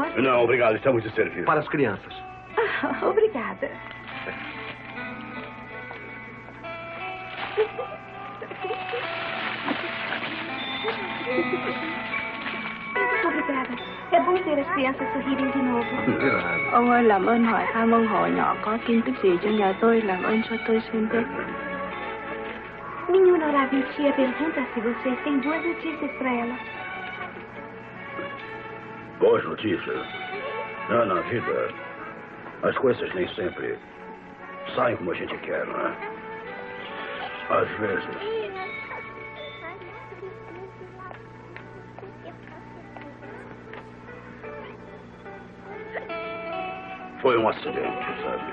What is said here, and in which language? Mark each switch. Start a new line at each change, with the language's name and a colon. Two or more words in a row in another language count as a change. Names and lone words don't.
Portuguese: Não, obrigado. Estamos de serviço. Para as crianças. Obrigada. Obrigada. É bom ver as crianças sorrirem de novo.
Vietnamese: Ông ơi, làm ơn hỏi thăm ông họ nhỏ có tin tức gì cho nhà tôi, làm ơn cho tôi xin biết.
Portuguese: Minha honorável tia pergunta se vocês têm boas notícias para ela. Boas notícias? Na vida, as coisas nem sempre saem como a gente quer, não é? Às vezes... Foi um acidente, sabe?